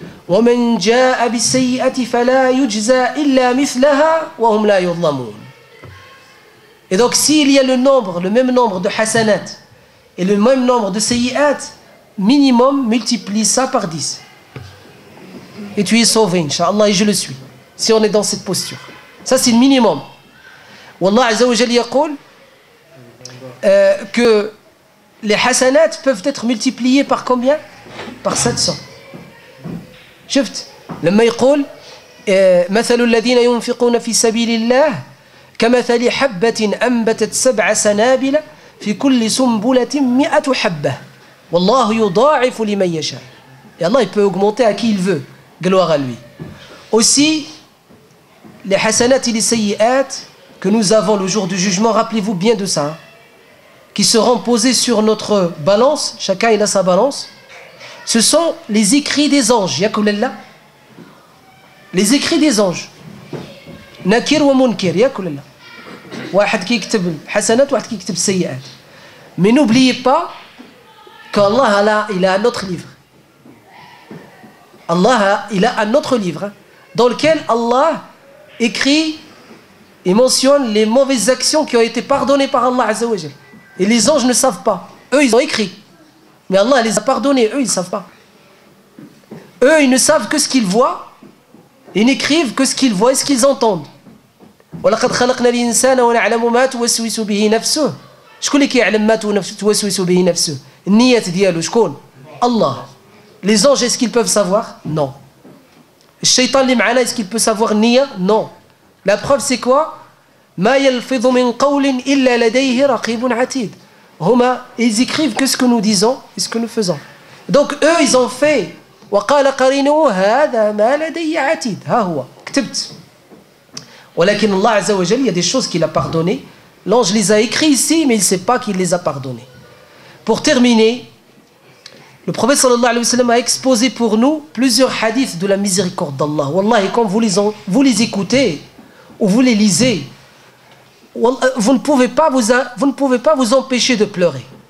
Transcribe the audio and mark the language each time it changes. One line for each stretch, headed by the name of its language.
Arabic: ومن جاء بالسيئة فلا يجزى إلا مثلها وهم لا يظلمون.
French: Et donc s'il y a le même nombre de hasanat et le même nombre de sayyi'at, minimum multiplie ça par 10. Et tu es sauvé, Inch'Allah, et je le suis. Si on est dans cette posture. Ça c'est le minimum. Wallah Azza wa Jalla yaqul que les hasanat peuvent être multipliés par combien? Par 700.
Arabic: شفت لما يقول مثل الذين ينفقون في سبيل الله كمثل حبة أنبتت 7 سنابل في كل سنبلة 100 حبة والله يضاعف لمن يشاء.
French: Et Allah il peut augmenter à qui il veut, gloire à lui. Aussi les hasanat et les sayyi'at que nous avons le jour du jugement, rappelez-vous bien de ça, hein, qui seront posés sur notre balance, chacun il a sa balance. Ce sont les écrits des anges. Yakulillah. Les écrits des anges. Nakir wa munkir. Yakulillah. Wahad qui écrit hasanat, wahad qui écrit sayyi'at. Mais n'oubliez pas qu'Allah il a un autre livre. Allah il a un autre livre, hein, dans lequel Allah écrit et mentionne les mauvaises actions qui ont été pardonnées par Allah Azza wa Jalla. Et les anges ne savent pas. Eux ils ont écrit. Mais Allah les a pardonnés, eux ils ne savent pas. Eux ils ne savent que ce qu'ils voient, ils n'écrivent que ce qu'ils voient et ce qu'ils entendent.
Arabic: وَلَقَدْ خَلَقْنَا الْإِنسَانَ وَنَعْلَمُ مَا تُوَسْوِسُ بِهِ نَفْسُهُ. شكون اللي كيعلم ما توسوس به نفسه؟ النية ديالو شكون؟ Allah.
French: Les anges est-ce qu'ils peuvent savoir? Non.
Arabic: الشيطان اللي معنا
French: est-ce qu'il peut savoir النية? Non. La preuve c'est quoi?
Arabic: ما يلفظ من قول إلا لديه رقيب عتيد.
French: Huma, ils écrivent que ce que nous disons et ce que nous faisons. Donc eux ils ont fait
Arabic: وقال قرينه هذا ما لدي عتيد ها هو كتبت.
French: ولكن Allah Azza wa Jalla, il y a des choses qu'il a pardonnées. L'ange les a écrits ici mais il ne sait pas qu'il les a pardonnées. Pour terminer, le prophète sallallahu alayhi wa sallam a exposé pour nous plusieurs hadiths de la miséricorde d'Allah. Wallah, et quand vous les écoutez ou vous les lisez, vous ne pouvez pas vous empêcher de pleurer.